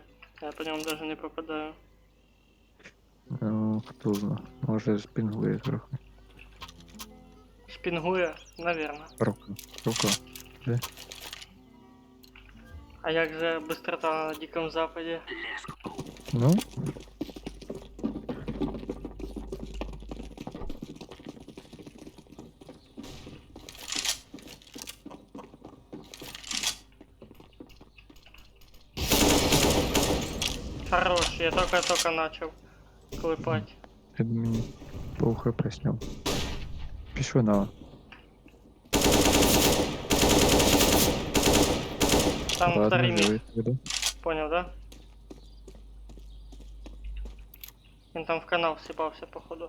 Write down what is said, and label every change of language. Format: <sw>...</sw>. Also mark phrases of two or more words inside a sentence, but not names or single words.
<uk>Я по ньому навіть не попадаю. Ну, хто зна. Може спінгує трохи. Шпінгує, навірно. Рука. А як же бистрота на Дикому Западі? Ну,</uk> <ru>Хорош, я только начал клепать.</ru> <uk>ти мені по ХП сняв. Пішли на.</uk> <ru>Там второй Ладно, мид,</ru> <uk>живий буде.</uk> <ru>понял, да? Он там в канал всыпался, походу.</ru>